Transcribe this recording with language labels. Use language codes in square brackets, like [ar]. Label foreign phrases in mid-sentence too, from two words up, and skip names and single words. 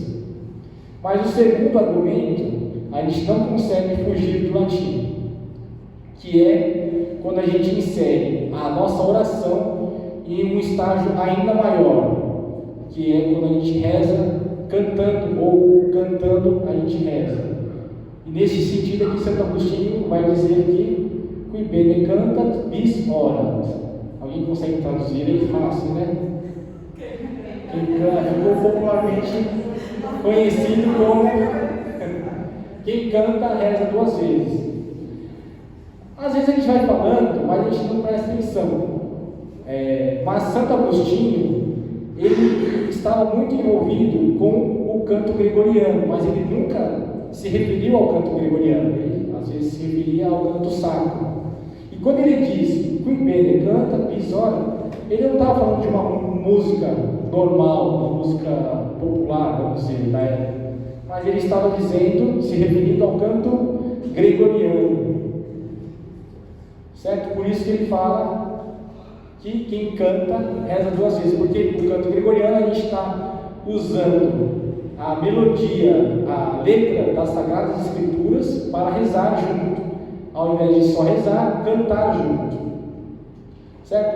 [pt] Mas o segundo argumento, a gente não consegue fugir do latim, que é quando a gente insere a nossa oração em um estágio ainda maior, que é quando a gente reza cantando, ou cantando a gente reza. E nesse sentido aqui, Santo Agostinho vai dizer que [la] qui bene cantat bis orat. [pt] Alguém consegue traduzir aí? Fácil, né? Ficou popularmente conhecido como quem canta reza duas vezes. Às vezes a gente vai falando, mas a gente não presta atenção. Mas Santo Agostinho, ele estava muito envolvido com o canto gregoriano, mas ele nunca se referiu ao canto gregoriano, ele às vezes se referia ao canto sacro. E quando ele diz [la] qui bene canta bis ora, [pt] ele não estava falando de uma música normal, uma música popular, vamos dizer, da época, mas ele estava dizendo, se referindo ao canto gregoriano, certo? Por isso que ele fala que quem canta reza duas vezes, porque no canto gregoriano a gente está usando a melodia, a letra das Sagradas Escrituras para rezar junto, ao invés de só rezar, cantar junto, certo?